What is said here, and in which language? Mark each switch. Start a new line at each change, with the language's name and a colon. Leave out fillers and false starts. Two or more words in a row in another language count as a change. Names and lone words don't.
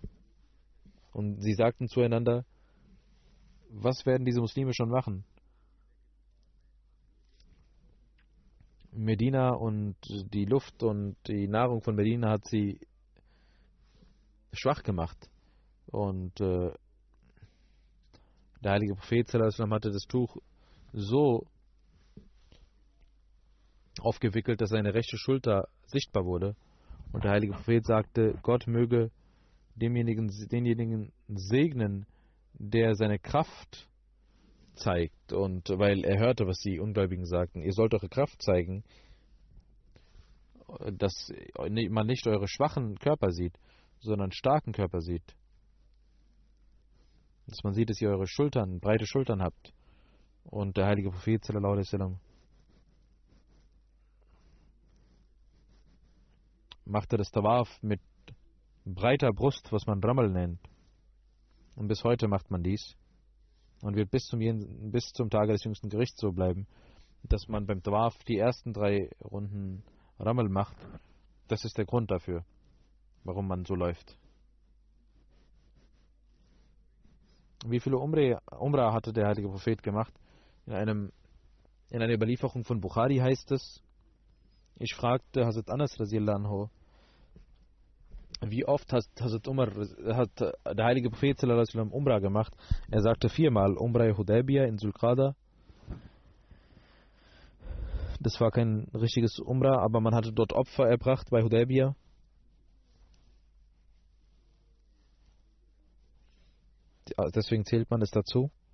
German: Und sie sagten zueinander, was werden diese Muslime schon machen? Medina und die Luft und die Nahrung von Medina hat sie schwach gemacht. Und der heilige Prophet
Arabic: صلى الله عليه وسلم
German: hatte das Tuch so aufgewickelt, dass seine rechte Schulter sichtbar wurde. Und der heilige Prophet sagte, Gott möge denjenigen segnen, der seine Kraft zeigt. Und weil er hörte, was die Ungläubigen sagten, ihr sollt eure Kraft zeigen, dass man nicht eure schwachen Körper sieht, sondern starken Körper sieht. Dass man sieht, dass ihr eure Schultern, breite Schultern habt. Und der heilige Prophet
Arabic: صلى الله عليه وسلم
German: machte das Tawaf mit breiter Brust, was man Ramal nennt. Und bis heute macht man dies. Und wird bis zum Tage des jüngsten Gerichts so bleiben, dass man beim Tawaf die ersten 3 Runden Ramal macht. Das ist der Grund dafür, warum man so läuft. Wie viele Umrah hatte der heilige Prophet gemacht? In einer Überlieferung von Bukhari heißt es, ich fragte Hazrat Anas
Arabic: رضي الله عنه,
German: wie oft hat der heilige Prophet
Arabic: صلى الله عليه وسلم
German: Umrah gemacht? Er sagte 4-mal Umrah Hudaybiyah in Zulqada. Das war kein richtiges Umrah, aber man hatte dort Opfer erbracht bei Hudaybiyah. Deswegen zählt man es dazu.